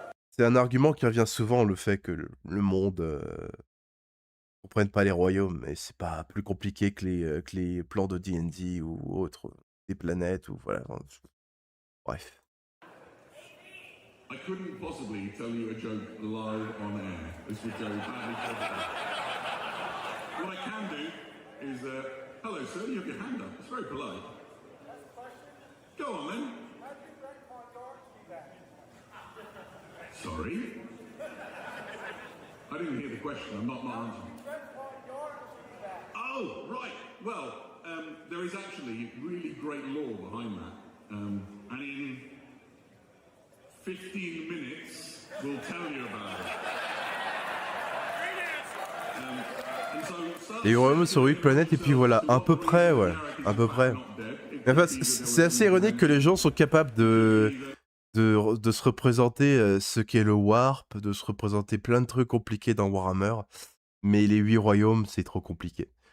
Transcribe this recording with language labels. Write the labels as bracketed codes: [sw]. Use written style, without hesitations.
[fr] C'est un argument qui revient souvent, le fait que le monde comprenne pas les royaumes, et c'est pas plus compliqué que les plans de D&D ou autres, des planètes, ou voilà. Bref. [en] I couldn't possibly tell you a joke live on air. This would go badly possible. What I can do is, hello sir, you have your hand up. It's very polite. Go on then. Sorry? I didn't hear the question, I'm not answering. Oh, right. Well, there is actually really great lore behind that. and in 15 minutes we'll tell you about it. And so [fr] Les royaumes sur 8 planètes, et puis voilà, à peu près, ouais, à peu près. Mais en fait, c'est assez ironique que les gens sont capables de se représenter ce qu'est le Warp, de se représenter plein de trucs compliqués dans Warhammer, mais les 8 royaumes, c'est trop compliqué.